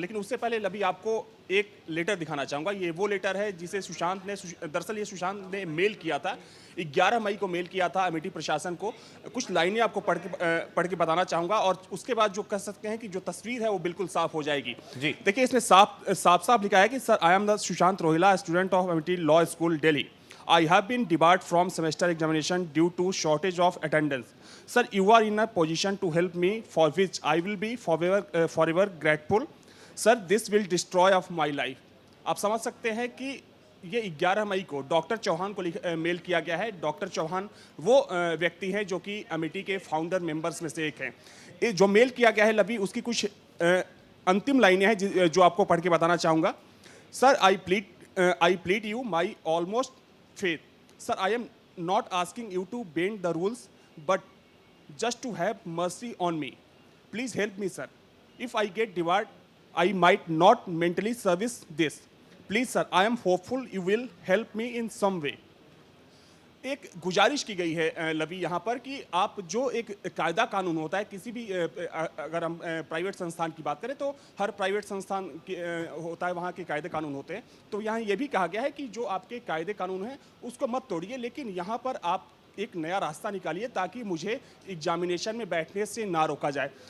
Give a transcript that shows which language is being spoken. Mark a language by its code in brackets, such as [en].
[hi] लेकिन उससे पहले अभी आपको एक लेटर दिखाना चाहूँगा। ये वो लेटर है जिसे सुशांत ने दरअसल ये सुशांत ने मेल किया था, 11 मई को मेल किया था अमेठी प्रशासन को। कुछ लाइनें आपको पढ़ के बताना चाहूँगा और उसके बाद जो कह सकते हैं कि जो तस्वीर है वो बिल्कुल साफ हो जाएगी। जी देखिए इसमें साफ लिखा है कि [en] Sir, I am the Sushant Rohila, student of Amethi law school, Delhi. I have been debarred from semester examination due to shortage of attendance. Sir, you are in a position to help me, for which I will be forever grateful. Sir, this will destroy of my life. [hi] आप समझ सकते हैं कि ये 11 मई को doctor Chauhan को mail किया गया है। डॉक्टर चौहान वो व्यक्ति हैं जो कि अमेठी के फाउंडर मेंबर्स में से एक हैं। ये जो मेल किया गया है लवी, उसकी कुछ अंतिम लाइनें हैं जो आपको पढ़ के बताना चाहूँगा। [en] Sir, I plead you my almost faith. Sir, I am not asking you to bend the rules, but just to have mercy on me. Please help me, sir. If I get debarred, I might not mentally service this. Please, sir, I am hopeful you will help me in some way. [hi] एक गुजारिश की गई है लवी यहाँ पर कि आप जो एक कायदा कानून होता है किसी भी अगर हम प्राइवेट संस्थान की बात करें तो हर प्राइवेट संस्थान होता है, वहाँ के कायदे कानून होते हैं। तो यहाँ ये भी कहा गया है कि जो आपके कायदे कानून हैं उसको मत तोड़िए, लेकिन यहाँ पर आप एक नया रास्ता निकालिए ताकि मुझे एग्जामिनेशन में बैठने से ना रोका जाए।